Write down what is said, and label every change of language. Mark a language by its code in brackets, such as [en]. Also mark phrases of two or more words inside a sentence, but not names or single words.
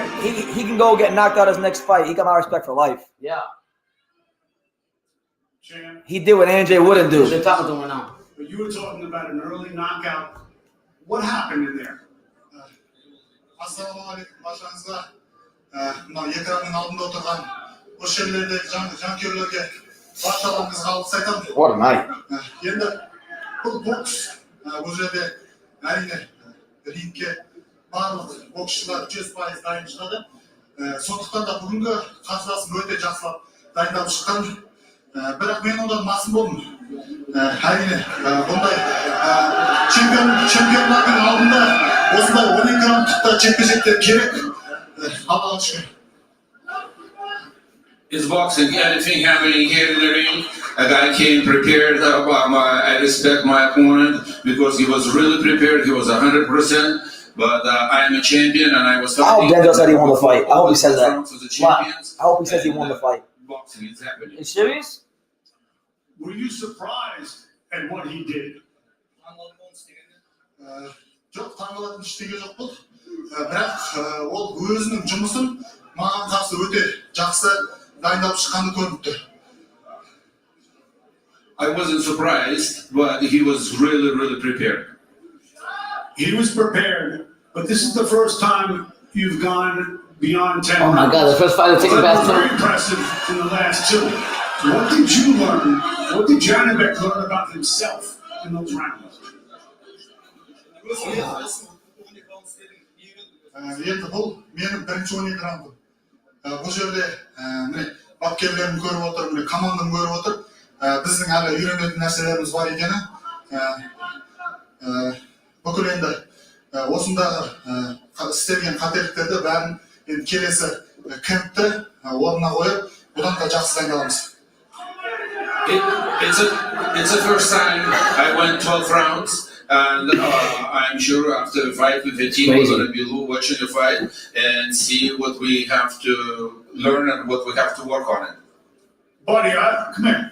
[en] He can go get knocked out his next fight. He got my respect for life. Yeah. He did what AJ wouldn't do. They're talking to him now. But you were talking about an early knockout. What happened in there? [kk] мына экранның алдында отырған осы жерлердегі жанкүйерлерге баршаларыңызға алғыс айтамын. [en] What a night. [kk] Енді бұл бокс бұл жерде әрине рингке барлық боксшылар 100% дайын шығады. Сондықтан да бүгінгі қарсыласым өте жақсылап дайындалып шыққан. Бірақ мен одан басым болдым. Әрине бұндай чемпионлардың алдында осындай 12 раундтықта жекпе-жектер керек. Аллаға шүкір. [en] It's boxing. Anything happening here in the ring, a guy came prepared. I respect my opponent because he was really prepared. He was 100%. But I am a champion, and I was. I hope Denzel said he won the fight. I hope he says that. Wow. I hope he says he won the fight. Boxing is happening. You serious? Were you surprised at what he did? [kk] Жоқ, таңғалатын ештеңе жоқ бұл. Бірақ ол өзінің жұмысын маған қарсы өте жақсы дайындалып шыққаны көрініп тұр. [en] I wasn't surprised, but he was really prepared. He was prepared, but this is the first time you've gone beyond 10 Oh my God, the first fight to take it past 10. Very impressive in the last 2. What did you learn? What did Janibek learn about himself in those rounds? [kk] Енді бұл менің бірінші 12 раундым. Бұл жерде бапкерлерім көріп отыр, командам көріп отыр. Біздің әлі үйренетін нәрселеріміз бар екені. Бүкіл енді осындағы істелген қателіктерді бәрін енді келесі кемпті орнына қойып, бұдан да жақсы дайындаламыз. [en] It's the first time I went 12 rounds. And I'm sure after the fight with the team, we're going to be watching the fight and see what we have to learn and what we have to work on it. Buddy, come here.